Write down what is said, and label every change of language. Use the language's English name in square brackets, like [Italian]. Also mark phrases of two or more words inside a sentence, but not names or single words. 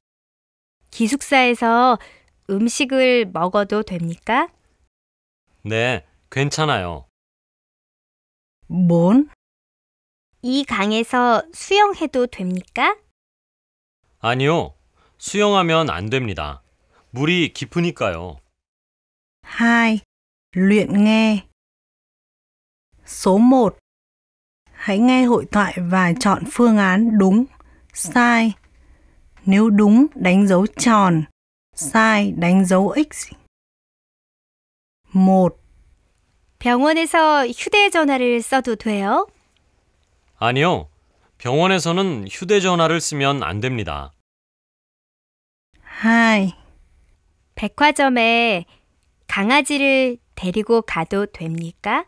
[Korean] 기숙사에서 음식을 먹어도 됩니까? 네, 괜찮아요. 4. 이 강에서 수영해도 됩니까? 아니요. 수영하면 안 됩니다. 물이 깊으니까요. 2. [Vietnamese] Luyện nghe. Số 1. Hãy nghe hội thoại và chọn phương án đúng, sai. Nếu đúng, đánh dấu tròn. sai, đánh dấu X. 1. [Korean] 병원에서 휴대전화를 써도 돼요? 아니요. 병원에서는 휴대전화를 쓰면 안 됩니다. 2. 백화점에 강아지를 데리고 가도 됩니까?